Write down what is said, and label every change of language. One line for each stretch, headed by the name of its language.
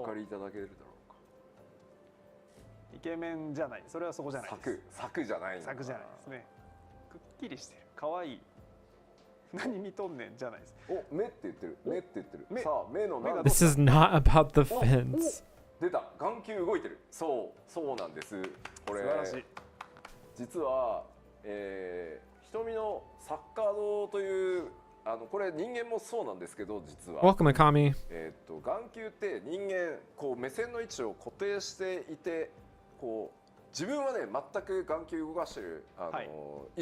Japanese: 分かりいただけるだろうか。イケメンじゃない。それはそこじゃないです。柵じゃないんだ。柵じゃないですね。くっきりしてる。可愛い。何見とんねんじゃないです。お、目って言ってる。目って言ってる。目さあ、目の中
English: This is not about the fence.
Japanese: 出た。眼球動いてる。そうなんです。これ素晴らしい。実は、瞳のサッカー堂というこれ人間もそうなんですけど実は。
English: Welcome, Akami.
Japanese: 眼球って人間こう目線の位置を固定していてこう自分はね全く眼球動かしてる意